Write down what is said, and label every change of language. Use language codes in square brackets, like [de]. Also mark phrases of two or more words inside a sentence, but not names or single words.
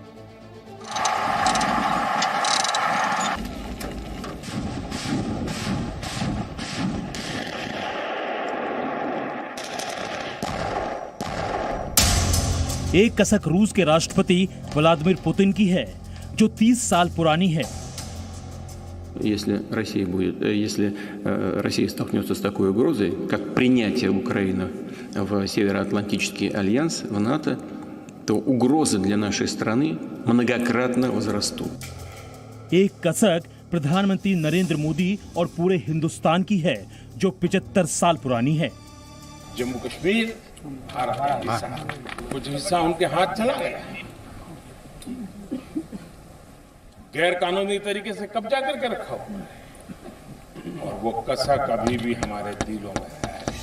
[hi] एक कसक रूस के राष्ट्रपति व्लादिमीर पुतिन की है, जो 30 साल पुरानी है। [ru] Если Россия столкнется с такой угрозой, как принятие Украины в Североатлантический альянс, в НАТО, то угрозы для нашей страны многократно возрастут. [hi] एक कसक प्रधानमंत्री नरेंद्र मोदी और पूरे हिंदुस्तान की है, जो 75 साल पुरानी है। जम्मू कश्मीर भारत का हिस्सा, कुछ हिस्सा उनके हाथ चला गया, गैर कानूनी तरीके से कब्जा करके रखा हुआ, और वो कसक अभी भी हमारे दिलों में है।